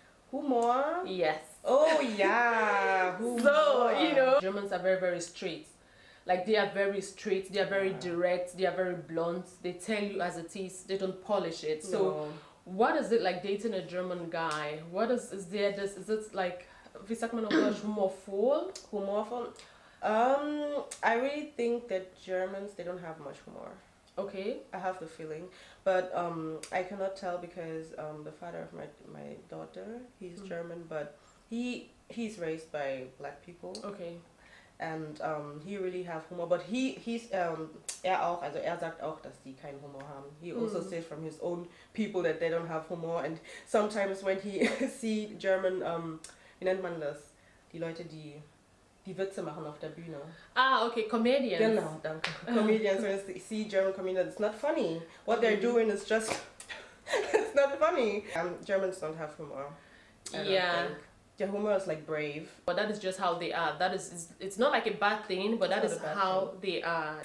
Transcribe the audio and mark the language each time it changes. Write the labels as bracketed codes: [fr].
[en] Humor? Yes. Oh yeah. So Germans are very, very straight. Like they are very straight. They are very direct. They are very blunt. They tell you as it is. They don't polish it. So, what is it like dating a German guy? Is it like, [de] wie sagt man auf Deutsch, humorvoll? Humorvoll? [en] I really think that Germans, they don't have much humor. Okay. I have the feeling. But I cannot tell because the father of my daughter, he's German, but he's raised by black people. Okay. And he really have humor, but he's [de] auch, also sagt auch, dass die keinen Humor haben. [en] He also says from his own people that they don't have humor, and sometimes when he see German, [de] wie nennt man das? Die Leute, die Witze machen auf der Bühne. [en] Okay, comedians. [de] Genau, danke. [en] Comedians, when you see German comedians, it's not funny. What they're doing is just, it's not funny. Germans don't have humor. I don't think. Their humor is like brave. But that is just how they are. It's not like a bad thing, but that is how they are.